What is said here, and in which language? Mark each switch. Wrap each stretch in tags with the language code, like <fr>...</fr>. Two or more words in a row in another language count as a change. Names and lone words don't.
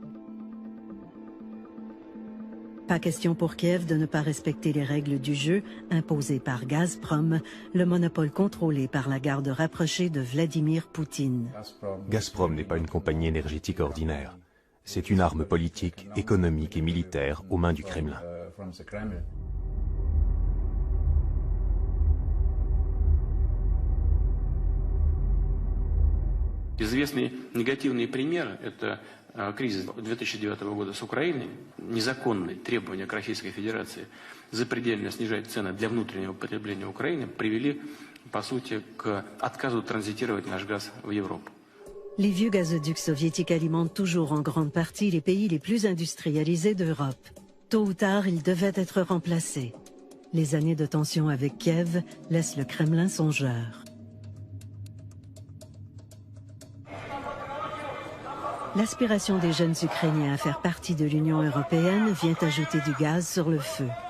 <fr>Pas question pour Kiev de ne pas respecter les règles du jeu imposées par Gazprom, le monopole contrôlé par la garde rapprochée de Vladimir Poutine. Gazprom n'est pas une compagnie énergétique ordinaire. C'est une arme politique, économique et militaire aux mains du Kremlin.</fr> <ru>Известный негативный пример – это кризис 2009 года с Украиной, незаконные требования к Российской Федерации запредельно снижать цены для внутреннего потребления Украины привели, по сути, к отказу транзитировать наш газ в Европу.</ru> <fr>Les vieux gazoducs soviétiques alimentent toujours en grande partie les pays les plus industrialisés d'Europe. Tôt ou tard, ils devaient être remplacés. Les années de tension avec Kiev laissent le Kremlin songeur. L'aspiration des jeunes Ukrainiens à faire partie de l'Union européenne vient ajouter du gaz sur le feu.</fr>